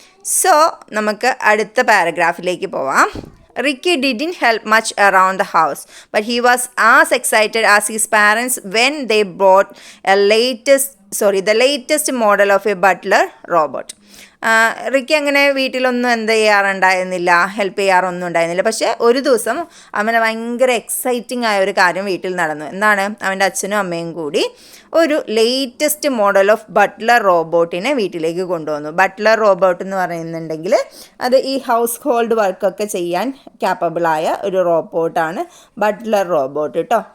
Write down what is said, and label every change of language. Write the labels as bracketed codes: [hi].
[ml] So നമുക്ക് അടുത്ത പാരഗ്രാഫിലേക്ക് പോവാം. [en] Ricky didn't help much around the house, but he was as excited as his parents when they bought the latest model of a butler robot. [ml] Ricky അങ്ങനെ വീട്ടിലൊന്നും help ചെയ്യാറൊന്നും ഉണ്ടായിരുന്നില്ല. പക്ഷേ ഒരു ദിവസം അവന് ഭയങ്കര എക്സൈറ്റിംഗ് ആയ ഒരു കാര്യം വീട്ടിൽ നടന്നു. എന്താണ്? അവൻ്റെ അച്ഛനും അമ്മയും കൂടി ഒരു ലേറ്റസ്റ്റ് മോഡൽ ഓഫ് ബട്ട്ലർ റോബോട്ടിനെ വീട്ടിലേക്ക് കൊണ്ടുവന്നു. ബട്ട്ലർ റോബോട്ട് എന്ന് പറയുന്നുണ്ടെങ്കിൽ അത് ഈ ഹൗസ് ഹോൾഡ് വർക്കൊക്കെ ചെയ്യാൻ ക്യാപ്പബിളായ ഒരു റോബോട്ടാണ് ബട്ട്ലർ റോബോട്ട് കേട്ടോ.